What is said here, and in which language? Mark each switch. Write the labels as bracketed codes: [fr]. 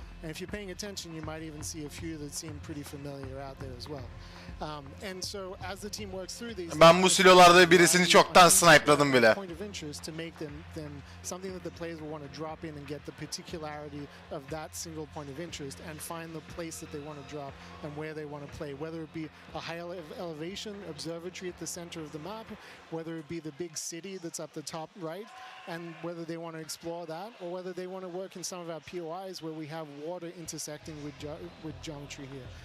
[en] And if you're paying attention, you might even see a few that seem pretty familiar out there as well. And so as the team works through these, [tr] ben bu silolarda birisini çoktan snipeladım bile. [en] Point of interest to make them something that the players will want to drop in and get the particularity of that single point of interest and find the place that they want to drop and where they want to play, whether it be a high elevation observatory at the center of the map, whether it be the big city that's up the top right, and whether they want to explore that, or whether they want to work in some of our POIs where we have water intersecting with geometry here.